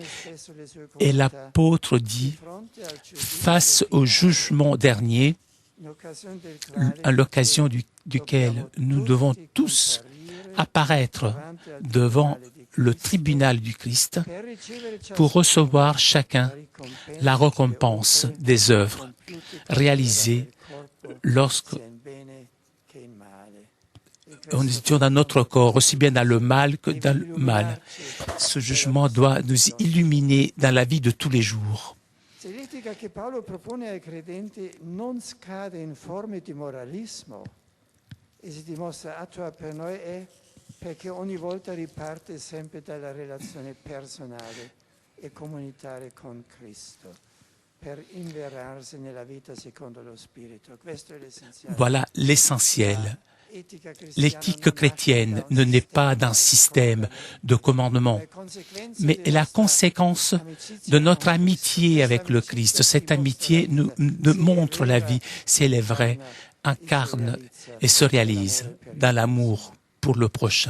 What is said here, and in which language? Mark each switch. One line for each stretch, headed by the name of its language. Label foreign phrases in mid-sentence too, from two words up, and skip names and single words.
French: Et l'apôtre dit, face au jugement dernier, à l'occasion duquel nous devons tous apparaître devant le tribunal du Christ pour recevoir chacun la récompense des œuvres réalisées lorsque on est dans notre corps, aussi bien dans le mal que dans le mal. Ce jugement doit nous illuminer dans la vie de tous les jours.
Italian: L'etica che Paolo propone ai credenti non scade in forme di moralismo e si dimostra attua per noi è perché ogni volta riparte sempre dalla relazione personale e comunitaria con Cristo per inverarsi nella vita secondo lo Spirito. Questo è l'essenziale.
French: Voilà l'essentiel. L'éthique chrétienne ne naît pas d'un système de commandement, mais est la conséquence de notre amitié avec le Christ. Cette amitié nous montre la vie, si elle est vraie, incarne et se réalise dans l'amour pour le prochain.